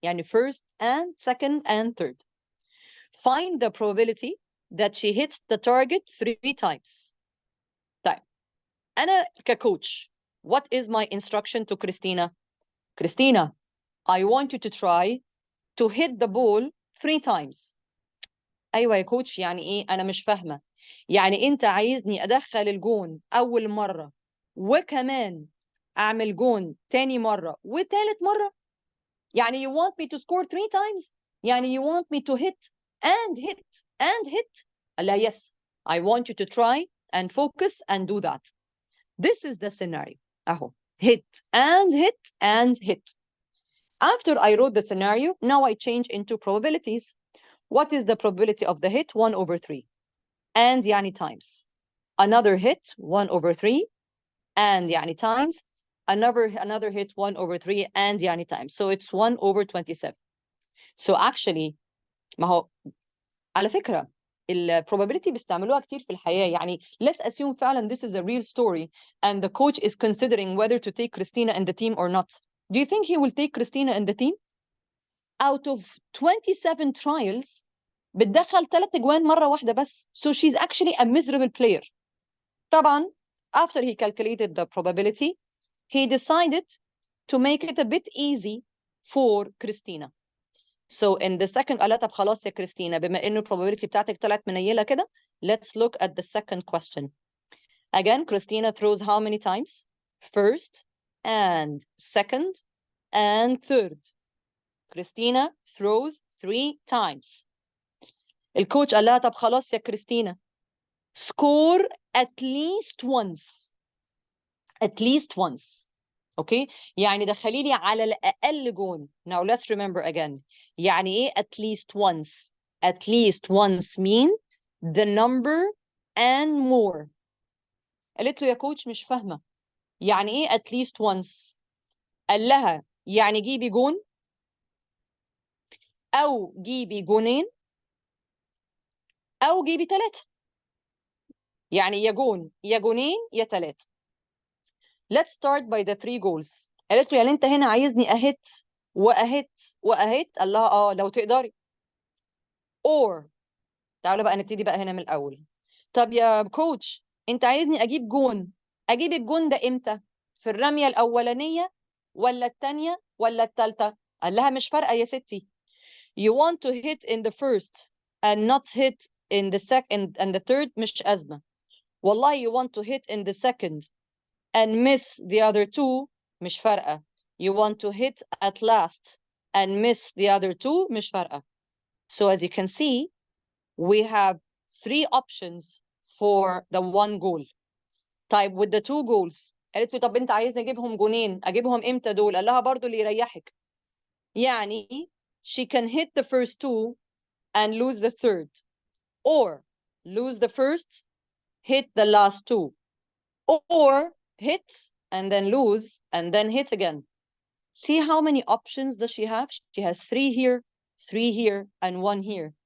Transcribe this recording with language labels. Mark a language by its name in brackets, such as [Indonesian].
[Arabic] يعني [English] first and second and third. Find the probability that she hits the target 3 times. [Arabic] طيب, [English] أنا كcoach, what is my instruction to Christina? Christina, I want you to try to hit the ball 3 times. [Arabic] أيوة يا coach, يعني إيه؟ أنا مش فاهمة. يعني أنت عايزني أدخل الجون أول مرة وكمان أعمل جون تاني مرة وتالت مرة؟ يعني [English] you want me to score 3 times؟ يعني you want me to hit and hit and hit؟ [Arabic] قال لها [English] yes, I want you to try and focus and do that. This is the scenario. [Arabic] أهو [English] hit and hit and hit. After I wrote the scenario, now I change into probabilities. What is the probability of the hit? 1 over 3. And [Arabic] يعني [English] times. Another hit, 1 over 3. And [Arabic] يعني [English] times. Another hit, 1 over 3. And [Arabic] يعني [English] times. So it's 1 over 27. So actually, [Arabic] ما هو على فكرة probability بيستعملوها كتير في الحياة. يعني [English] let's assume [Arabic] فعلا [English] this is a real story and the coach is considering whether to take Christina in the team or not. Do you think he will take Christina in the team? Out of 27 trials [Arabic] بتدخل 3 اجوان مرة واحدة بس. [English] So she's actually a miserable player. [Arabic] طبعا [English] after he calculated the probability, he decided to make it a bit easy for Christina. [Arabic] So in the second قال لها طب خلاص يا كريستينا بما انه probability بتاعتك طلعت منيلة كده, [English] let's look at the second question. Again, Christina throws how many times? First and second and third. Christina throws 3 times. [Arabic] الكوتش قال لها طب خلاص يا كريستينا, [English] score at least once. At least once. Okay? [Arabic] يعني دخلي لي على الأقل جون. [English] Now let's remember again. [Arabic] يعني إيه [English] at least once? At least once mean the number and more. [Arabic] قالت له يا كوتش مش فاهمة. يعني إيه [English] at least once؟ [Arabic] قال لها يعني جيبي جون أو جيبي جونين أو جيبي 3. يعني يا جون يا جونين يا 3. [English] Let's start by the 3 goals. [Arabic] قالت له يعني أنت هنا عايزني أهت وأهت وأهت؟ قال لها لو تقدري. [English] or [Arabic] تعالوا بقى نبتدي بقى هنا من الأول. طب يا كوتش أنت عايزني أجيب جون، أجيب الجون ده إمتى؟ في الرمية الأولانية ولا الثانية ولا الثالثة؟ قال لها مش فارقة يا ستي. [English] You want to hit in the first and not hit in the second and the third [Arabic] مش أزمة. والله [English] you want to hit in the second and miss the other two [Arabic] مش فارقة. [English] You want to hit at last and miss the other two [Arabic] مش فارقة. [English] So as you can see, we have 3 options for the 1 goal. [Arabic] طيب [English] with the 2 goals [Arabic] قالت له طب انت عايزني اجيبهم جونين، اجيبهم امتى دول؟ قال لها برضو اللي يريحك. يعني [English] she can hit the first 2 and lose the third, or lose the first, hit the last 2, or hit and then lose and then hit again. See how many options does she have? She has 3 here, 3 here, and 1 here.